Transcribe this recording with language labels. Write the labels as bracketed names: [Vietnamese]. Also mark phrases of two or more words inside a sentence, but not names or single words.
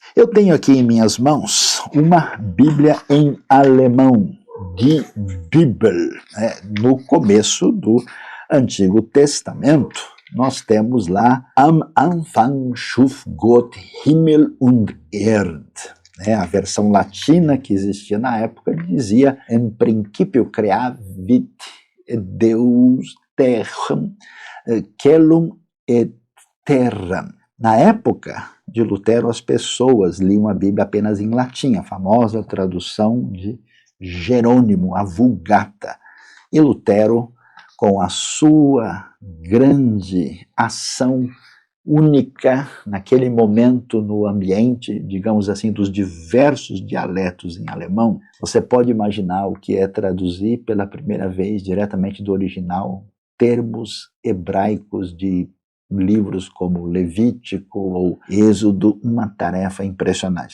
[Portuguese] Eu tenho aqui em minhas mãos uma Bíblia em alemão, de Bibel, no começo do Antigo Testamento. Nós temos lá [German] Am Anfang schuf Gott Himmel und Erd. [Portuguese] A versão latina que existia na época dizia em princípio [Latin] creavit Deus terram, celum et terram. [Portuguese] Na época de Lutero, as pessoas liam a Bíblia apenas em latim, a famosa tradução de Jerônimo, a Vulgata. E Lutero, com a sua grande ação única naquele momento no ambiente, digamos assim, dos diversos dialetos em alemão, você pode imaginar o que é traduzir pela primeira vez diretamente do original termos hebraicos de livros como Levítico ou Êxodo, uma tarefa impressionante.